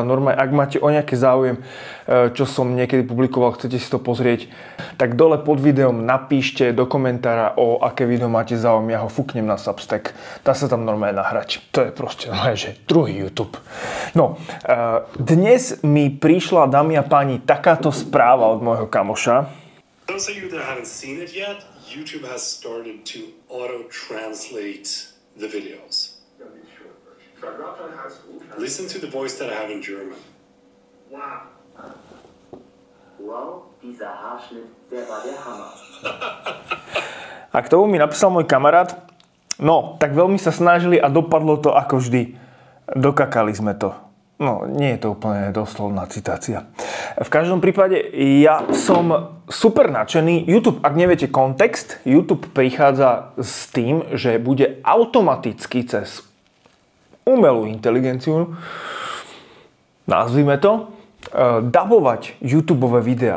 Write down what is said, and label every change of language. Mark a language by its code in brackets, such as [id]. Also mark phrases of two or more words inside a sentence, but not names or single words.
[sk] Normálne, ak máte o nejaké záujem, čo som niekedy publikoval, chcete si to pozrieť, tak dole pod videom napíšte do komentára, o aké video máte záujem. Ja ho fúknem na Substack. Dá sa tam normálne nahrať. To je proste že druhý YouTube. No, dnes mi prišla, dámy a páni, takáto správa od môjho kamoša. [en] Those of you that haven't seen it yet, YouTube has started to auto-translate the videos. Listen to the voice that I have in German. Wow. [de] Wow, dieser Haarschnitt, der war der Hammer. [sk] A k tomu mi napísal môj kamarát, no, tak veľmi sa snažili a dopadlo to ako vždy. Dokakali sme to. No, nie je to úplne doslovná citácia. V každom prípade, ja som super nadšený. YouTube, ak neviete kontext, YouTube prichádza s tým, že bude automaticky cez umelú inteligenciu, nazvime to, dabovať YouTubeové videá.